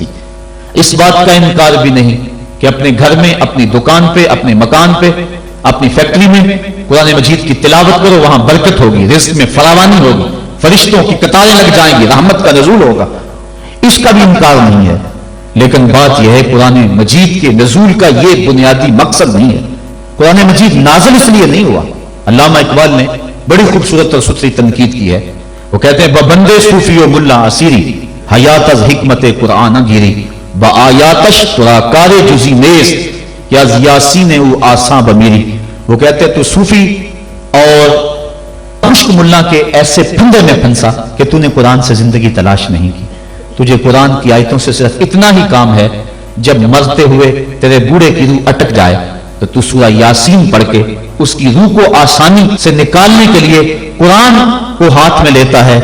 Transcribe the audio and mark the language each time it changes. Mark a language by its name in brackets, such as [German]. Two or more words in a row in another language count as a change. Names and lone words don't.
[Urdu] اس بات کا انکار بھی نہیں کہ اپنے گھر میں، اپنی دکان پہ، اپنے مکان پہ، اپنی فیکٹری میں قرآن مجید کی تلاوت کرو، وہاں برکت ہوگی، رزق میں فراوانی ہوگی، فرشتوں کی قطاریں لگ جائیں گی، رحمت کا نزول ہوگا. اس کا بھی انکار نہیں ہے. لیکن بات یہ ہے قرآن مجید کے نزول کا یہ بنیادی مقصد نہیں ہے. قرآن مجید نازل اس لیے نہیں ہوا. علامہ اقبال نے بڑی خوبصورت اور ستھری تنقید کی ہے. وہ کہتے ہیں [Persian] ببندے صوفی و ملا اسیری حیات از حکمت قرآن گیری با آیاتش ترا کار جزی نیز یا یاسین او آساں بمیری. [Urdu] وہ کہتے ہیں تو صوفی اور خشک ملا کے ایسے پھندے میں پھنسا کہ تو نے قرآن سے زندگی تلاش نہیں کی. تجھے قرآن کی آیتوں سے صرف اتنا ہی کام ہے جب مرتے ہوئے تیرے بوڑھے کی روح اٹک جائے تو تو سورہ یاسین پڑھ کے اس کی روح کو آسانی سے نکالنے کے لیے قرآن کو ہاتھ میں لیتا ہے.